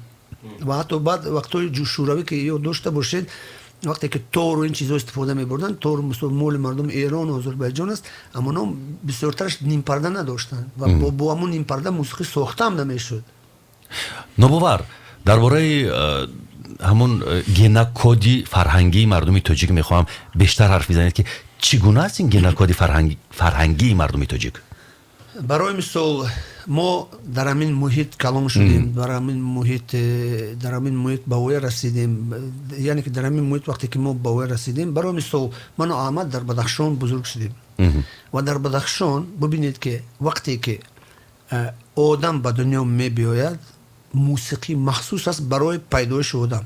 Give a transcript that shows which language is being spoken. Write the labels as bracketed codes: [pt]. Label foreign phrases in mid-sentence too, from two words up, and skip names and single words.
[tg] ва ҳатто баъд вақтҳои ҷӯшуравӣ ки ёд дошта бошед, вақте ки тору ин чизҳо истифода мебурданд, тор мисол моли мардуми Эрон, Озарбайҷон аст, аммо ном бисёртараш нимпарда надоштанд ва бо ҳамун нимпарда мусиқӣ сохтам намешуд. нобовар, дар бораи ҳамун генокоди фарҳангии мардуми тоҷик мехоҳам бештар ҳарф бизанед ки чӣ гуна аст ин генокоди фарҳангии мардуми тоҷик? барои мисол [fa] ما در همین محیط کلان شدیم، در همین محیط به وی رسیدیم. یعنی که در همین محیط وقتی که ما به وی رسیدیم، برای مثال من و احمد در بدخشان بزرگ شدیم و در بدخشان ببینید که وقتی که آدم به دنیا می بیاید موسیقی مخصوص است برای پیدایش آدم.